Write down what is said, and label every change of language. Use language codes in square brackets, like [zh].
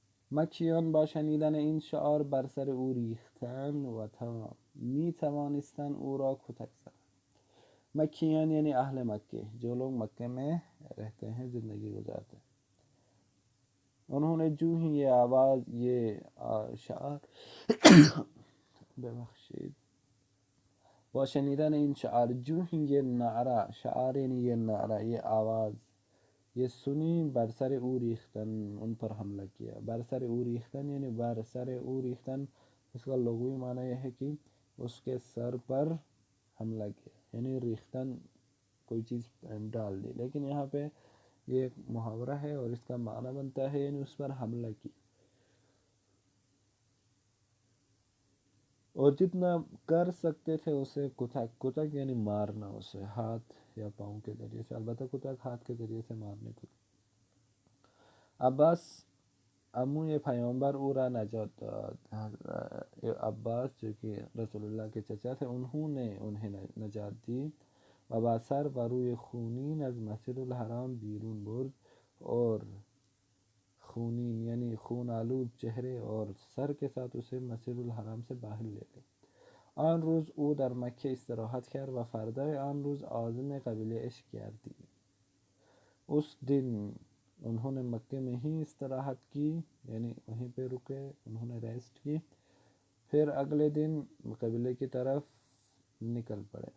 [fa] مکیان با شنیدن این شعار بر سر او ریختند و تا می توانستند او را کتک زنند. [ur] مکیان یعنی اہل مکے، جو لوگ مکے میں رہتے ہیں، زندگی گزارتے ہیں. انہوں نے جو ہی یہ آواز، یہ شعار [fa] ببخشید با شنیدن این شعار، [ur] جو ہی یہ نعرہ، شعار یعنی یہ نعرہ، یہ آواز یہ سنی، [fa] برسر او ریختن، [ur] ان پر حملہ کیا. برسر او ریختن یعنی برسر او ریختن، اس کا لغوی معنی یہ ہے کہ اس کے سر پر حملہ کیا، یعنی ریختن کوئی چیز ڈال دی. لیکن یہاں پہ یہ ایک محاورہ ہے اور اس کا معنی بنتا ہے یعنی اس پر حملہ کی. اور جتنا کر سکتے تھے اسے کتک یعنی مارنا، اسے ہاتھ یا پاؤں کے ذریعے سے. البتہ کتک ہاتھ کے ذریعے سے مارنے کو. [fa] عباس امو پیامبر او را نجات داد. [ur] عباس جو کہ رسول اللہ کے چچا تھے، انہوں نے انہیں نجات دی. [fa] و با سر و روی خونین از مسجد الحرام بیرون برد، [ur] اور خونین یعنی خون آلود چہرے اور سر کے ساتھ اسے مسجد الحرام سے باہر لے گئے. [fa] آن روز او در مکه استراحت کرد و فردای آن روز عازم قبیله اش گردید. [ur] اس دن انہوں نے مکے میں ہی استراحت کی، یعنی وہیں پہ رکے، انہوں نے ریسٹ کی. پھر اگلے دن قبیلے کی طرف نکل پڑے.